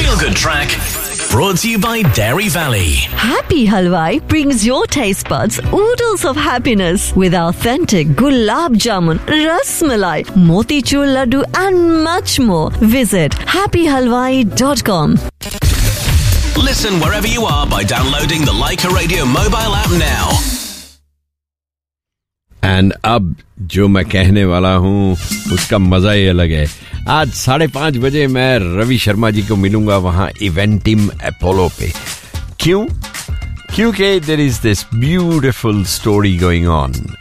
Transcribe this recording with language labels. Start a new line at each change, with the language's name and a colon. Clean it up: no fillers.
English: Feel good track brought to you by Dairy Valley. Happy Halwai brings your taste buds oodles of happiness with authentic gulab jamun, rasmalai, motichoor laddu and much more. Visit happyhalwai.com. Listen wherever you are by downloading the Leica Radio mobile app now.
Hindi: And अब जो मैं कहने वाला हूँ उसका मजा ही अलग है. आज 5:30 बजे मैं रवि शर्मा जी को मिलूंगा वहां इवेंटिम अपोलो पे. क्यों?
English: क्योंकि there is this beautiful story going on.